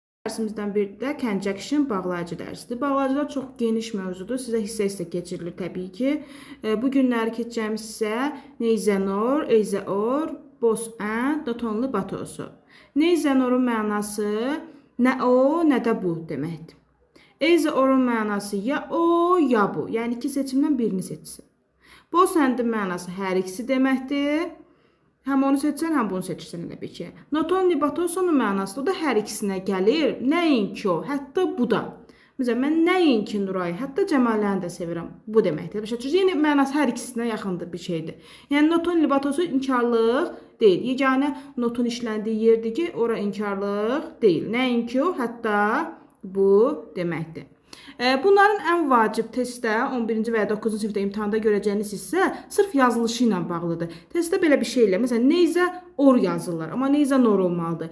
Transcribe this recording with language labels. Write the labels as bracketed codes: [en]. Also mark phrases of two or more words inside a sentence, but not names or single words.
[az] Dərsimizdən biri də conjunction bağlayıcı dərsidir. Bağlayıcılar çox geniş mövzudur. Sizə hissə-hissə keçirilir təbii ki. Bu günləri keçəcəyimiz isə [en] neither-nor, either-or, both and, not only but also. [az] Neither-norun mənası nə o, nə də bu deməkdir. Either-orun mənası ya o, ya bu. Yəni iki seçimdən birini seçsin. [en] Both and- [az] in mənası hər ikisi deməkdir. Həm onu seçsən, həm bunu seçirsən elə bir ki. [en] Not only but also- [az] nun mənası da o da hər ikisinə gəlir. Nəinki o, hətta bu da. Məsələn, mən nəinki Nurayı, hətta Cəmaləni də sevirəm. Bu deməkdir. Yəni, mənası hər ikisinə yaxındır bir şeydir. Yəni, [en] not only but also [az] inkarlıq deyil. Yeganə notun işləndiyi yerdir ki, ora inkarlıq deyil. Nəinki o, hətta bu deməkdir. Bunların ən vacib testdə 11-ci və ya 9-cu sinifdə imtahanda görəcəyiniz isə sırf yazılışı ilə bağlıdır. Testdə belə bir şeylə, məsələn, neither-or yazırlar, amma neither-nor olmalıdır.